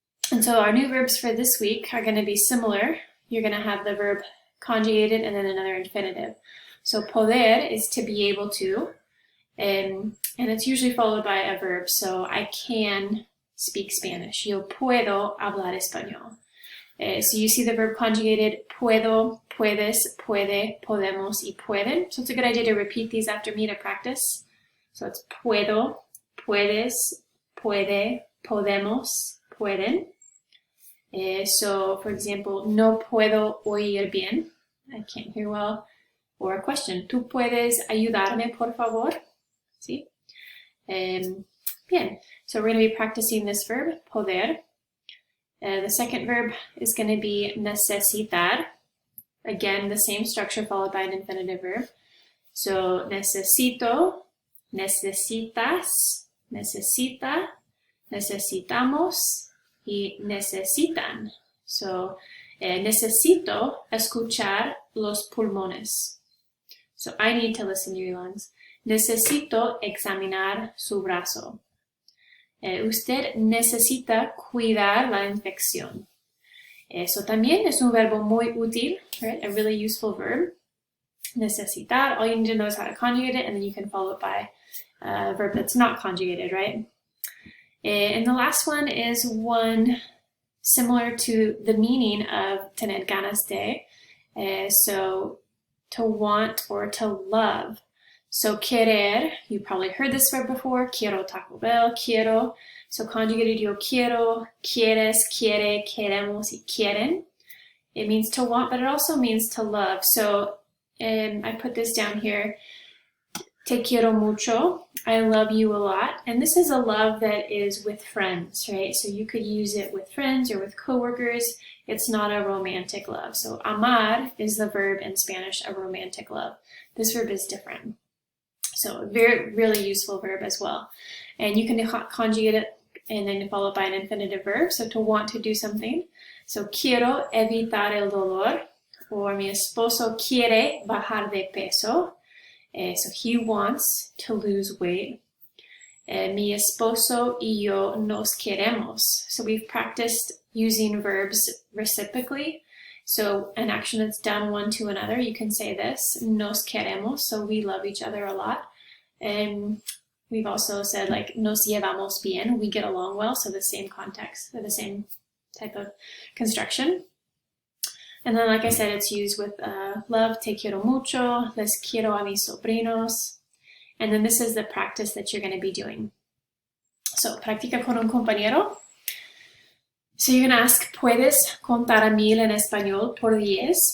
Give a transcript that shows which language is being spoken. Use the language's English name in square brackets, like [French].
[English] And so our new verbs for this week are going to be similar. You're going to have the verb conjugated and then another infinitive. So poder is to be able to, and it's usually followed by a verb. So I can speak Spanish. [Spanish] Yo puedo hablar español. [English] So you see the verb conjugated: [Spanish] puedo, puedes, puede, podemos, y pueden. [English] So it's a good idea to repeat these after me to practice. So it's [Spanish] puedo, puedes, puede, podemos, pueden. [English] So for example, [Spanish] no puedo oír bien. [English] I can't hear well. Or a question: [Spanish] ¿Tú puedes ayudarme, por favor? ¿Sí? Bien. [English] So we're going to be practicing this verb, poder. The second verb is going to be necesitar. Again, the same structure followed by an infinitive verb. [Spanish] So necesito, necesitas, necesita, necesitamos, y necesitan. So necesito escuchar los pulmones. [English] So I need to listen to your lungs. [Spanish] Necesito examinar su brazo. Usted necesita cuidar la infección. Eso también es un verbo muy útil, right? [English] A really useful verb. Necesitar, all you need to know is how to conjugate it, and then you can follow it by a verb that's not conjugated, right? And the last one is one similar to the meaning of tener ganas de. So to want or to love. So querer, you probably heard this verb before: [Spanish] quiero Taco Bell, quiero. So conjugated, yo quiero, quieres, quiere, queremos, y quieren. [English] It means to want, but it also means to love. So I put this down here: [Spanish] te quiero mucho, [English] I love you a lot. And this is a love that is with friends, right? So you could use it with friends or with coworkers. It's not a romantic love. So amar is the verb in Spanish, a romantic love. This verb is different. So very, really useful verb as well. And you can conjugate it and then follow by an infinitive verb. So to want to do something. [Spanish] So quiero evitar el dolor. Or mi esposo quiere bajar de peso. [English] So he wants to lose weight. [Spanish] Mi esposo y yo nos queremos. [English] So we've practiced using verbs reciprocally. So an action that's done one to another, you can say this: [Spanish] nos queremos, [English] so we love each other a lot. And we've also said like [Spanish] nos llevamos bien, [English] we get along well, so the same context, or the same type of construction. And then, like I said, it's used with love, [Spanish] te quiero mucho, les quiero a mis sobrinos. [English] And then this is the practice that you're going to be doing. [Spanish] So, practica con un compañero. [English] So you're going to ask, [Spanish] ¿puedes contar a 1000 en español por 10?